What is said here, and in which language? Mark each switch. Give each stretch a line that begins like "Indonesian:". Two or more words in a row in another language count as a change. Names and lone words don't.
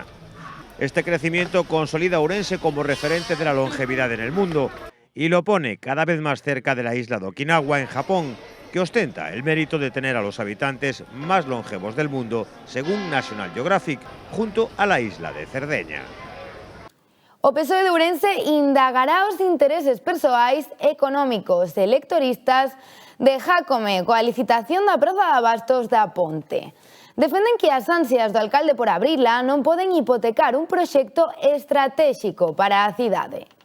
Spanish: Este crecimiento consolida a Ourense como referente de la longevidad en el mundo y lo pone cada vez más cerca de la isla de Okinawa, en Japón, que ostenta el mérito de tener a los habitantes más longevos del mundo, según National Geographic, junto a la isla de Cerdeña.
Galician: O PSOE de Ourense indagará os intereses persoais, económicos e electoristas de Jácome coa licitación da Praza de Abastos da Ponte. Defenden que as ansias do alcalde por abrila non poden hipotecar un proxecto estratégico para a cidade.